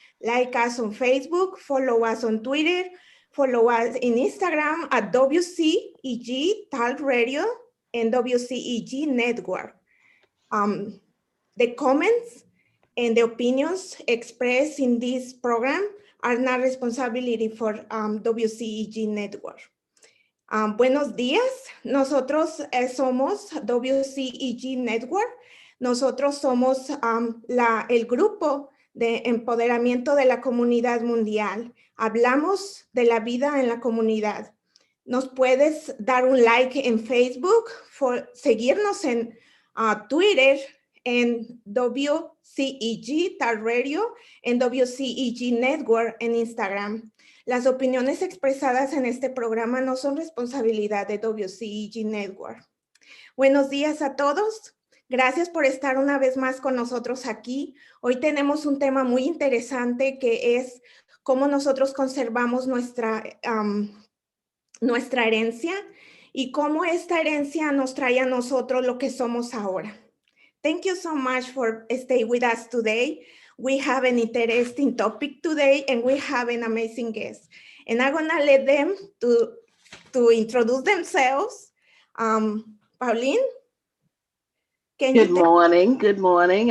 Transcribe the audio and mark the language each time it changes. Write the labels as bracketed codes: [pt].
[en] Like us on Facebook, follow us on Twitter, follow us in Instagram at WCEG Talk Radio and WCEG Network. The comments and the opinions expressed in this program are not responsibility for WCEG Network. [es] Buenos días, nosotros somos WCEG Network, nosotros somos el grupo de empoderamiento de la comunidad mundial. Hablamos de la vida en la comunidad. Nos puedes dar un like en Facebook, seguirnos en Twitter, en WCEG Talk Radio, en WCEG Network, en Instagram. Las opiniones expresadas en este programa no son responsabilidad de WCEG Network. Buenos días a todos. Gracias por estar una vez más con nosotros aquí. Hoy tenemos un tema muy interesante que es cómo nosotros conservamos nuestra herencia y cómo esta herencia nos trae a nosotros lo que somos ahora. [en] Thank you so much for staying with us today. We have an interesting topic today and we have an amazing guest. And I'm gonna let them to introduce themselves. Pauline? Good morning.